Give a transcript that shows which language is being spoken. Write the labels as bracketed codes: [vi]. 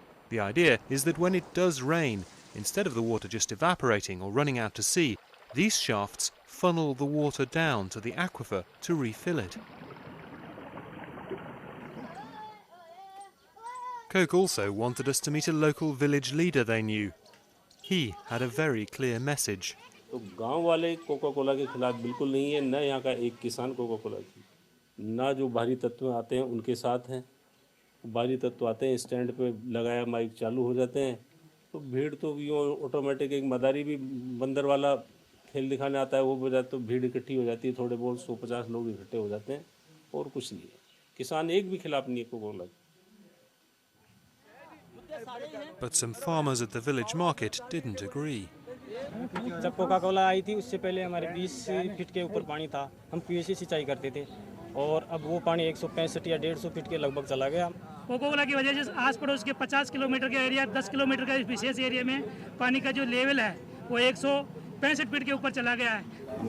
[en] The idea is that when it does rain, instead of the water just evaporating or running out to sea, these shafts funnel the water down to the aquifer to refill it. Coke also wanted us to meet a local village leader they knew. He had a very clear message. [hi] तो गांव वाले Coca Cola के खिलाफ बिल्कुल नहीं है, न यहाँ का एक किसान कोका कोला की, ना जो बाहरी तत्व आते हैं उनके साथ हैं। बाहरी तत्व आते हैं, स्टैंड पे लगाया माइक चालू हो जाते हैं, तो भीड़ तो यूँ ऑटोमेटिक एक मदारी भी बंदर वाला खेल दिखाने आता है, वो बजाय तो भीड़ इकट्ठी हो जाती है, थोड़े बहुत 150 लोग इकट्ठे हो जाते हैं और कुछ नहीं है। किसान एक भी खिलाफ नहीं है Coca Cola. [en] But some farmers at the village market didn't agree. [hi] जब कोका कोला आई थी उससे पहले हमारे 20 फीट के ऊपर पानी था, हम कुएं से सिंचाई करते थे और अब वो पानी 165 या 150 फीट के लगभग चला गया। कोका कोला की वजह से आस पड़ोस के 50 किलोमीटर के एरिया, 10 किलोमीटर का विशेष एरिया में पानी का जो लेवल है वो 165 फीट के ऊपर चला गया है।